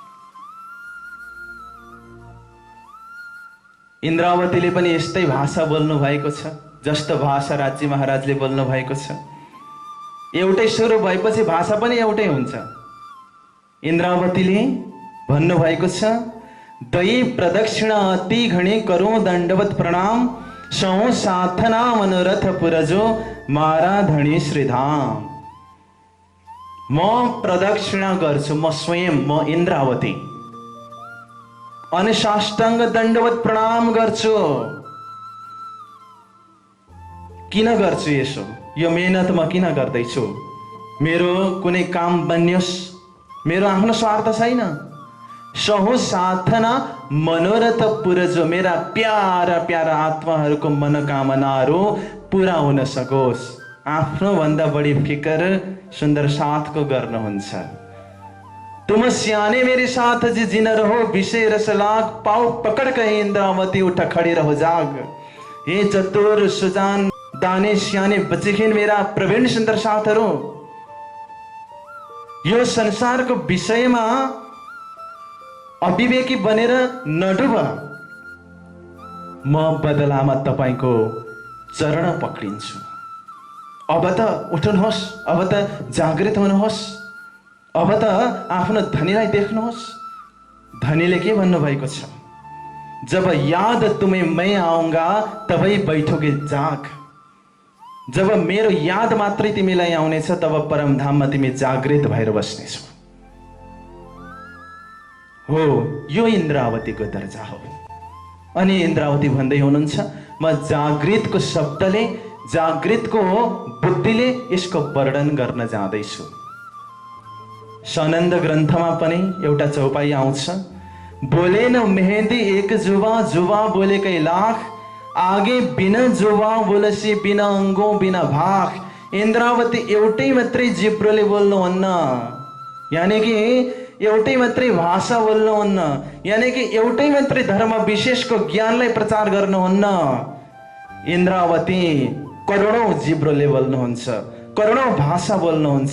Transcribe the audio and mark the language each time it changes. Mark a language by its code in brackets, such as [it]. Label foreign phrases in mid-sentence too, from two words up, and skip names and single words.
[ne] इंद्रावतीले पनि यस्तै भाषा बोल्नु भएको छ जस्तो भाषा राज्य महाराजले बोल्नु भएको छ। एउटै स्वरूप भएपछि भाषा पनि एउटै हुन्छ। इंद्रावतीले भन्नु भएको छ, [gu] દયી પ્રદક્ષિણા અતિ ઘણી કરો દંડવત પ્રણામ, સૌ સાથના મનોરથ પુરજો મારા ધણી શ્રીધામ। [ne] म प्रदक्षिणा गर्छु, म स्वयं, म इंद्रावती अनि साष्टांग दंडवत प्रणाम गर्छु। किन गर्छु यसो? यो मेहनत म किन गर्दैछु? मेरो कुनै काम बन्योस्, मेरो आफ्नो स्वार्थ छैन। [gu] સહુ સાધના મનોરથ પુરજો, [ne] मेरा प्यारा प्यारा आत्माहरूको मनोकामनाहरू पूरा हुन सकोस्। आफ्नो भन्दा बढी फिकर सुन्दर साथको गर्नुहुन्छ। [hi] तुम सियाने मेरे साथ जी जिन रहो, विषय रस लाग पाओ पकड़ कहीं इंद्रावती उठ खड़ी रहो जाग। [ne] हे चतुर सुजान दाने स्याने बचेखेन मेरा प्रवीण सुन्दर साथहरू, यो संसारको विषयमा अविवेकी बनेर नडुब। म बदलामा तपाईको चरण पक्रिन्छु। अब त उठ्नुहोस्, अब त जागृत हुनुहोस्, अब त आफ्नो धनीलाई देख्नुहोस्। धनीले के भन्नुभएको छ? [hi] जब याद तुम्हें मैं आऊंगा तबै बैठोगे जाग। [ne] जब मेरो याद मात्रै तिमीलाई आउनेछ तब परमधाममा तिमी जागृत भएर बस्नेछौ। हो, यो इन्द्रावतीको दर्जा हो। अनि इन्द्रावती भन्दै हुनुहुन्छ, म जागृतको शब्दले, जागृतको बुद्धिले यसको वर्णन गर्न जाँदैछु। सनन्द ग्रन्थमा पनि एउटा चौपाई आउँछ, [hi] बोले न मेहंदी एक जुवा, जुवा बोले कई लाख, आगे बिना जुवा बोलसी बिना अङ्गो बिना भाग। [ne] इन्द्रावती एउटै मात्रै जिब्रोले बोल्नुहुन्न, यानी कि एउटै मात्रै भाषा बोल्नुहुन्न, यानी कि एउटै मात्रै धर्म विशेषको ज्ञानलाई प्रचार गर्नुहुन्न। इन्द्रावती करोडौं जिब्रोले बोल्नुहुन्छ, करोडौं भाषा बोल्नुहुन्छ।